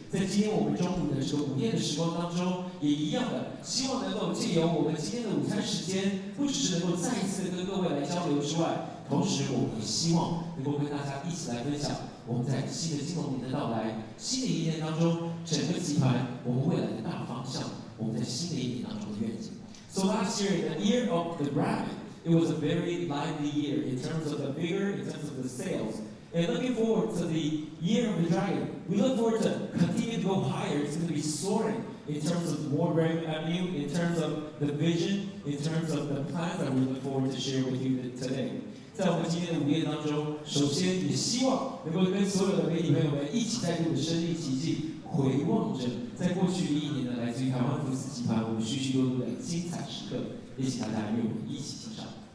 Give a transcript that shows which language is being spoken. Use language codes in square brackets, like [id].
[zh] 在今天我们中午的这个午宴的时光当中，也一样的，希望能够借由我们今天的午餐时间，不只是能够再一次的跟各位来交流之外，同时我们也希望能够跟大家一起来分享我们在新的金龙年的到来，新的一年当中，整个集团我们未来的大方向，我们在新的一年当中的愿景。 [en] So last year, the year of the rabbit, it was a very lively year in terms of the vigor, in terms of the sales. And looking forward to the year of the dragon, we look forward to continue to go higher. It's going to be soaring in terms of more revenue, in terms of the vision, in terms of the plans that we look forward to share with you today. [zh] 在我们今天的午宴当中，首先也希望能够跟所有的媒体朋友们一起再度的身临其境，回望着在过去的一年呢，来自于台湾福斯集团我们许许多多的精彩时刻，也请大家与我们一起欣赏。